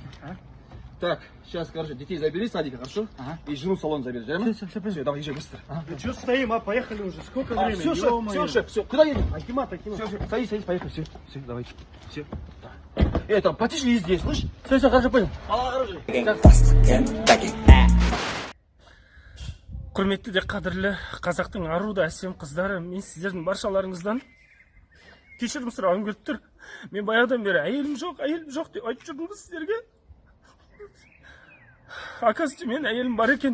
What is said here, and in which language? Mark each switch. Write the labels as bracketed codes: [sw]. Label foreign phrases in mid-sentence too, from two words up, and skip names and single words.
[ru] Так, сейчас, короче, детей забери с садика, хорошо? И жену в салон забери, верно? Все, давай, езжай быстро. Ну что стоим, а поехали уже. Сколько времени? Все, шеф, все. Куда едем? Акимат. Все, садись, поехали, все, давай. Все. Это, потише здесь, слышь? Все, хорошо, понял. [kk] Құрметті де қадірлі қазақтың ару да әсем қыздары, мен сіздердің баршаларыңыздан кешірім сұрағым келіп тұр. Мен баяғыдан бері әйелім жоқ деп айтып жүрдім ғой сіздерге. Оказывается, мен әйелім бар екен.